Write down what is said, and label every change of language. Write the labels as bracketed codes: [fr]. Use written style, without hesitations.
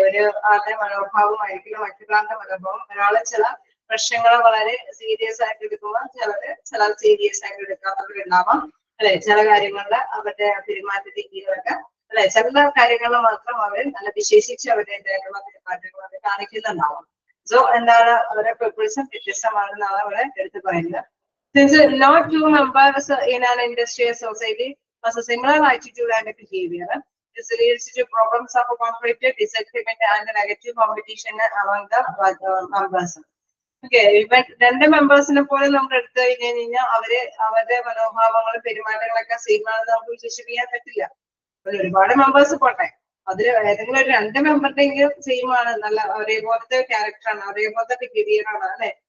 [ml] ഒരു ആളുടെ മനോഭാവമായിരിക്കില്ല മറ്റൊരാളുടെ മനോഭാവം. ഒരാള് ചില പ്രശ്നങ്ങൾ വളരെ സീരിയസ് ആയിട്ട് എടുക്കുമ്പോൾ ചില സീരിയസ് ആയിട്ട് എടുക്കാത്തവരുണ്ടാവാം അല്ലെ. ചില കാര്യങ്ങളിൽ അവരുടെ പെരുമാറ്റ രീതികളൊക്കെ അല്ലെ, ചില കാര്യങ്ങളിൽ മാത്രം അവർ നല്ല വിശേഷിച്ച് അവരുടേതായിട്ടുള്ള പെരുമാറ്റങ്ങൾ അവർ കാണിക്കുന്നുണ്ടാവാം. സോ എന്താണ് അവരുടെ പ്രിപ്പറേഷൻ വ്യത്യസ്തമാണെന്നാണ് അവിടെ എടുത്ത് പറയുന്നത്. [en] Since no two members in an industrial society has a similar attitude and behavior, this leads to problems of conflict, disagreement and negative competition among the members. [ml] Okay, ഇവൻ രണ്ട് മെമ്പേഴ്സിനെ പോലെ നമ്മൾ എടുത്തു കഴിഞ്ഞാൽ അവരുടെ മനോഭാവങ്ങളും പെരുമാറ്റങ്ങളൊക്കെ സെയിം ആണെന്ന് നമുക്ക് വിശ്വസിക്കാൻ പറ്റില്ല. ഒരുപാട് മെമ്പേഴ്സ് പോട്ടെ, അതിൽ ഏതെങ്കിലും ഒരു രണ്ട് മെമ്പറുടെയെങ്കിലും സെയിം ആണ്, നല്ല ഒരേപോലത്തെ ക്യാരക്ടറാണ്, ഒരേപോലത്തെ ബിഹേവിയർ ആണ് അല്ലെ.